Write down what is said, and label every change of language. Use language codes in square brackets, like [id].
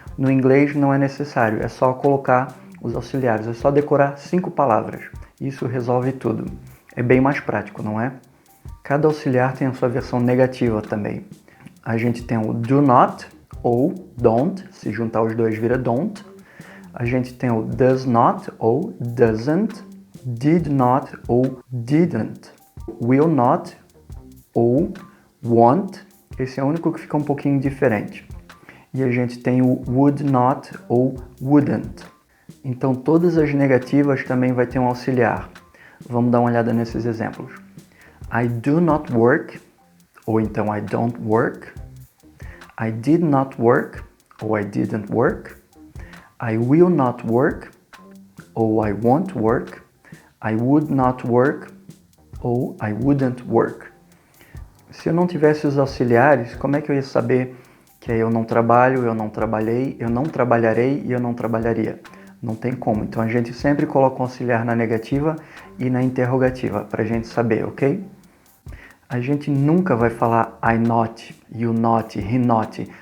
[pt] No inglês não é necessário, é só colocar os auxiliares, é só decorar 5 palavras. Isso resolve tudo. É bem mais prático, não é? Cada auxiliar tem a sua versão negativa também. A gente tem o do not ou don't, se juntar os dois vira don't. A gente tem o does not ou doesn't, did not ou didn't, will not ou won't. Esse é o único que fica um pouquinho diferente. E a gente tem o would not ou wouldn't. Então todas as negativas também vai ter um auxiliar. Vamos dar uma olhada nesses exemplos. [en] I do not work, [pt] ou então [en] I don't work. I did not work, ou I didn't work. I will not work, ou I won't work. I would not work, ou I wouldn't work. [pt] Se eu não tivesse os auxiliares, como é que eu ia saber que eu não trabalho, eu não trabalhei, eu não trabalharei e eu não trabalharia? Não tem como. Então a gente sempre coloca um auxiliar na negativa e na interrogativa, para a gente saber, ok? A gente nunca vai falar [en] I not, you not, he not.